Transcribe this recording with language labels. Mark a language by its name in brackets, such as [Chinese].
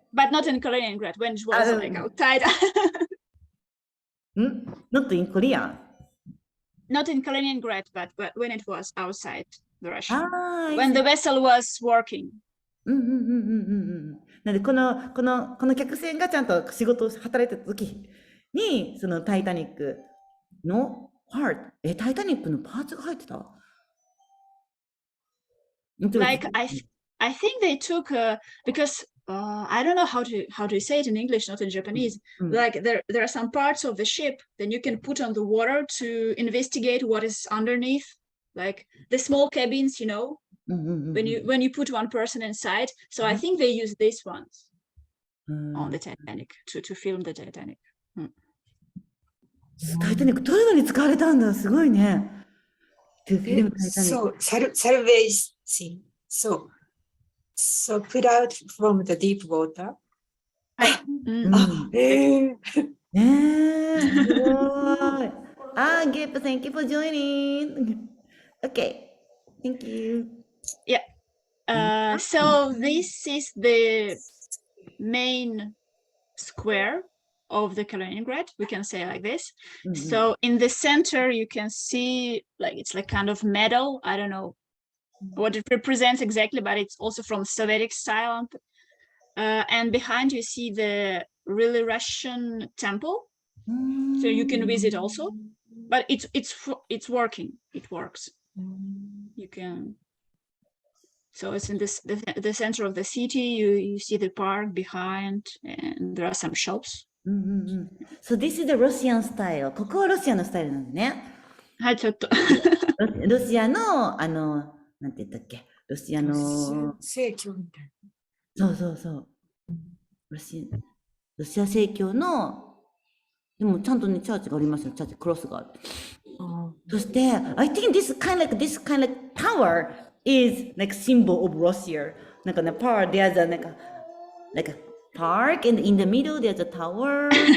[English] But not in Kaliningrad, when it was like outside. Not in Korea? Not in Kaliningrad, but when it was outside the Russia. When the vessel was working. [Japanese] うんうんうんうんうんうん。なんで、この客船がちゃんと仕事を働いてた時に、そのタイタニックのパーツ、タイタニックのパーツが入ってた？ [English] Like I think they took because I don't know how to say it in English, not in Japanese. [Japanese] うん。 [English] Like there are some parts of the ship that you can put on the water to investigate what is underneath, like the small cabins, you know, [Japanese] うんうんうんうん。 [English] when you put one person inside. So I think they use these ones [Japanese] うん [English] on the Titanic to film the Titanic. [Japanese] タイタニック撮るのに使われたんだ。すごいね。 [English] To film Titanic. So salvage scene. So put out from the deep water. [Japanese] うんうん。えーねえ、すごい。 [English] Gip, thank you for joining. Okay, thank you. So this is the main square of the Kaliningrad, we can say like this. [Japanese] うんうん。 [English] So in the center, you can see like it's like kind of metal. I don't know what it represents exactly, but it's also from Soviet style. And behind you see the really Russian temple, so you can visit also. But it's working. It works. You can. So it's in the center of the city. You see the park behind, and there are some shops. [Japanese] うんうんうん。 [English] So this is the Russian style. [Japanese] ここはロシアのスタイルなんですね。はい、ちょっと。ロシアの、なんて言ったっけ？ロシアの、正教みたいそうそうそう。ロシア正教の、でもちゃんとね、チャーチがありますよ。チャーチ、クロスがある。な。そして、 [English] I think this kind of tower is like symbol of Russia. [Japanese] なんかね、 [English] there's a like a park and in the middle there's a tower.